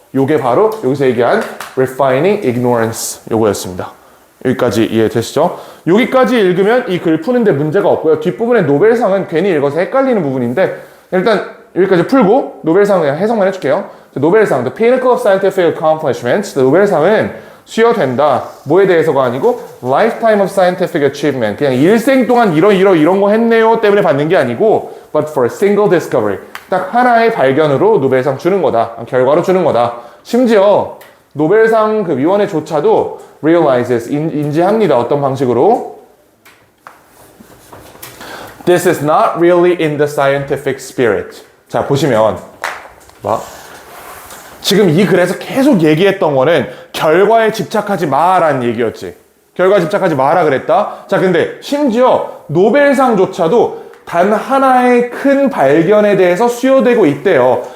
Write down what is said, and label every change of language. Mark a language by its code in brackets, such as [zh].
[ko] 요게 바로 여기서 얘기한 refining ignorance 요거였습니다. 여기까지 이해되시죠? 여기까지 읽으면 이 글 푸는데 문제가 없고요. 뒷부분의 노벨상은 괜히 읽어서 헷갈리는 부분인데 일단 여기까지 풀고 노벨상 그냥 해석만 해줄게요. 노벨상, [en] The Pinnacle of Scientific Accomplishments. [ko] 노벨상은 수여된다. [en] 뭐에 대해서가 아니고 lifetime of scientific achievement. [ko] 그냥 일생 동안 이런 거 했네요 때문에 받는 게 아니고 [en] but for a single discovery. [ko] 딱 하나의 발견으로 노벨상 주는 거다. 결과로 주는 거다. 심지어 노벨상 그 위원회조차도 realizes 인지합니다. 어떤 방식으로? [en] This is not really in the scientific spirit. [ko] 자, 보시면 지금 이 글에서 계속 얘기했던 거는 결과에 집착하지 마라는 얘기였지. 결과에 집착하지 마라 그랬다. 자, 근데 심지어 노벨상조차도 단 하나의 큰 발견에 대해서 수여되고 있대요.